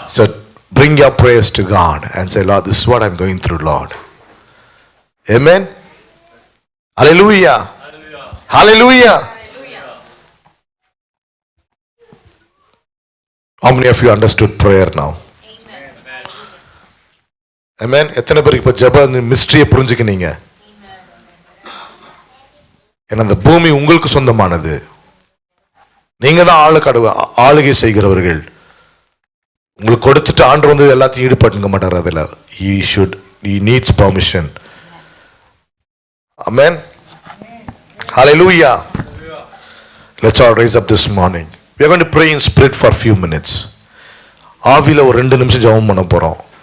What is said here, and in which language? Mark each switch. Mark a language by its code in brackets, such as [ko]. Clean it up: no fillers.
[en] So bring your prayers to God and say, Lord, this is what I'm going through, Lord. Amen. Hallelujah. Hallelujah. Hallelujah. How many of you understood prayer now? Amen. [ta] எத்தனை பேருக்கு இப்ப ஜெப மிஸ்ட்ரியை புரிஞ்சுக்கினீங்க? ஏன்னா அந்த பூமி உங்களுக்கு சொந்தமானது. நீங்க தான் ஆளுகை செய்கிறவர்கள். உங்களுக்கு கொடுத்துட்டு ஆண்டு வந்து எல்லாத்தையும் ஈடுபட்டுங்க மாட்டார். அதுல [en] he needs permission. Amen. Hallelujah. Let's all raise up this morning. We are going to pray in spirit for a few minutes. [ta] ஆவில ஒரு 2 நிமிஷம் ஜெபம் பண்ண போறோம்.